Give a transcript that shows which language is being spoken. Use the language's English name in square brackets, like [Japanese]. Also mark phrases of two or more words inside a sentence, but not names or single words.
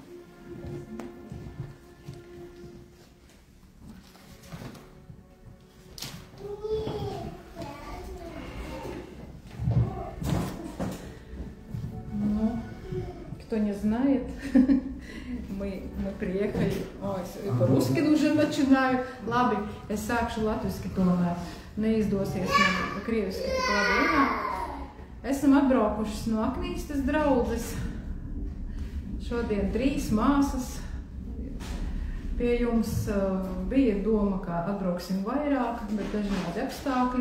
[Russian] Кто не знает, мы приехали, по-русски уже начинаю, [Latvian] labi, es sākšu latviski tomēr, neizdosies man krieviski tik labi runāt. Esam atbraukušas no Aknīstas draudzes, šodien 3 māsas, pie jums bija doma, ka atbrauksim vairāk, bet dažādi apstākļi.